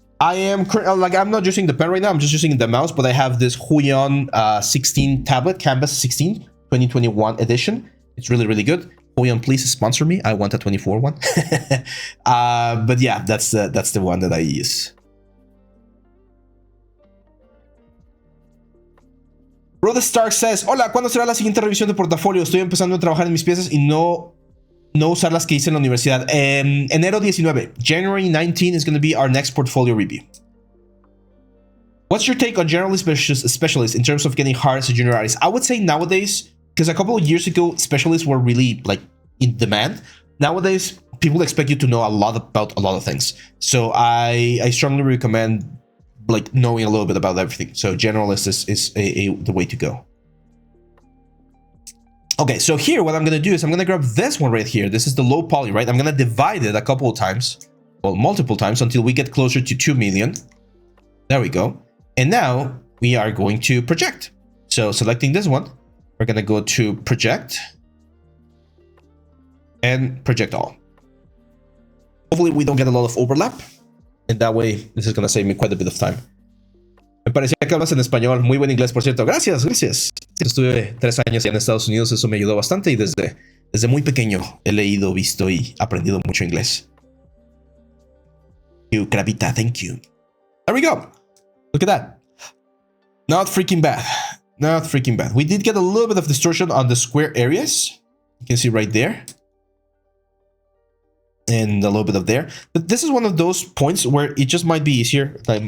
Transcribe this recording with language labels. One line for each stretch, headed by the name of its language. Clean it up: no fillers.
English: I am like, I'm not using the pen right now, I'm just using the mouse, but I have this Huion 16 tablet, Canvas 16 2021 edition. It's really, really good. Huion, please sponsor me. I want a 24 one. But yeah, that's the one that I use. Rhoda Stark says,
Spanish: hola, ¿cuándo será la siguiente revisión de portafolio? Estoy empezando a trabajar en mis piezas y no usar las que hice en la universidad. Enero 19.
English: January 19 is going to be our next portfolio review. What's your take on generalist specialists in terms of getting hired as a junior artist? I would say nowadays, because a couple of years ago, specialists were really like in demand. Nowadays, people expect you to know a lot about a lot of things. So I strongly recommend like knowing a little bit about everything. So generalist is the way to go. Okay, so here what I'm gonna do is I'm gonna grab this one right here. This is the low poly, right? I'm gonna divide it a couple of times, well, multiple times until we get closer to 2 million. There we go. And now we are going to project. So selecting this one, we're gonna go to project and project all. Hopefully we don't get a lot of overlap. And that way, this is gonna save me quite a bit of time.
Spanish: Me parecía que hablas en español. Muy buen inglés, por cierto. Gracias, gracias. Estuve 3 años en Estados Unidos, eso me ayudó bastante y desde muy pequeño he leído, visto y aprendido mucho inglés.
English: Thank you, Kravita, thank you. There we go. Look at that. Not freaking bad. Not freaking bad. We did get a little bit of distortion on the square areas. You can see right there. And a little bit of there. But this is one of those points where it just might be easier.